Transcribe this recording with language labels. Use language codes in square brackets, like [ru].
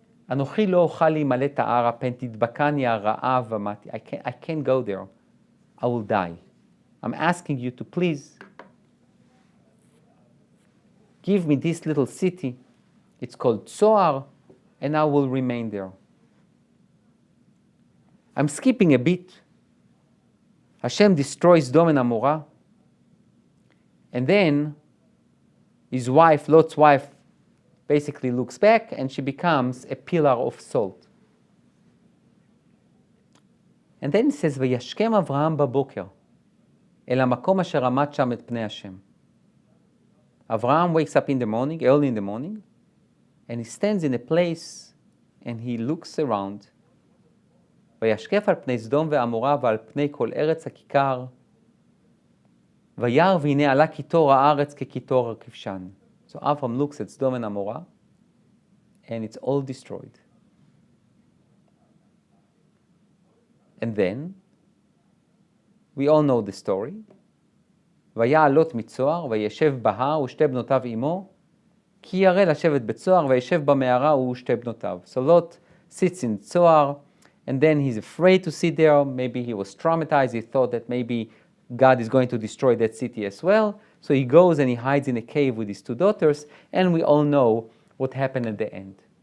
[he] אנוכי לא אוכל להימלא את ההר, פן תדבקני הרעה ומתי. [en] I can't go there. I will die. I'm asking you to please give me this little city. It's called Tzoar, and I will remain there. I'm skipping a bit. Hashem destroys Sodom and Amorah. And then his wife, Lot's wife, basically looks back, and she becomes a pillar of salt. And then it says, [he] וישכם אברהם בבוקר אל המקום אשר עמד שם את פני השם. [en] Abraham wakes up in the morning, early in the morning, and he stands in a place and he looks around. [he] וישקף על פני סדום ועמורה ועל פני כל ארץ הכיכר. וירא והנה עלה קיטור הארץ כקיטור הכבשן. [en] So Avram looks at Sodom and Amorah, and it's all destroyed. And then, we all know the story. [he] ויעל לוט מצוהר, וישב בהר ושתי בנותיו עמו, כי ירא לשבת בצוהר, וישב במערה הוא ושתי בנותיו. [en] So Lot sits in Zohar, and then he's afraid to sit there. Maybe he was traumatized. He thought that maybe God is going to destroy that city as well. So he goes and he hides in a cave with his two daughters, and we all know what happened at the end.